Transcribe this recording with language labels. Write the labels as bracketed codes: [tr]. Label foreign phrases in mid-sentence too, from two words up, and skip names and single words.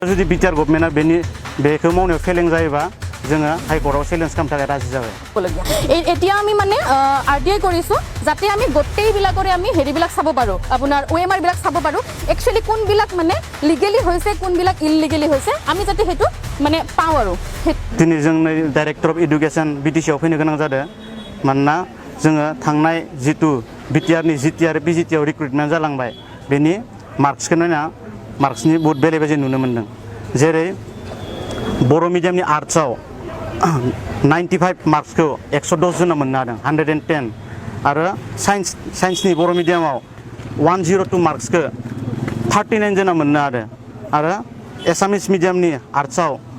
[brx] जुदि बिटिआर गभर्नमेन्टआ बेखौ मावनायाव फेलें जायोबा जोङो हाइकर्टआव चेलेन्ज खालामनो थाखाय राजि जाबाय [as] এতিয়া আমি মানে আৰটিআই কৰিছো যাতে আমি গোটেইবিলাকৰে আমি হেৰিবিলাক চাব পাৰোঁ আপোনাৰ OMR বিলাক চাব পাৰোঁ একচুৱেলি কোনবিলাক মানে লিগেলি হৈছে কোনবিলাক ইললিগেলি হৈছে আমি যাতে সেইটো মানে পাওঁ আৰু [brx] दिनै जोंनि [en] director of education [brx] बिटिसिआव फैनो गोनां जादों मानोना जोङो थांनाय जितु बिटिआरनि जिटि आरो पिजिटिआव रिक्रुटमेन्ट जालांबाय बेनि मार्क्सखौ नायना मार्क्सनि बहुत बेले बेजे नुनो मोन्दों जेरै बर' मिडियामनि आर्ट्सआव 95 मार्क्सखौ 110 जना मोननो हादों 110 आरो साइन्सनि बर' मिडियामाव 102 मार्क्सखौ 39 जना मोननो हादों आरो एसामिस मिडियामनि आर्ट्सआव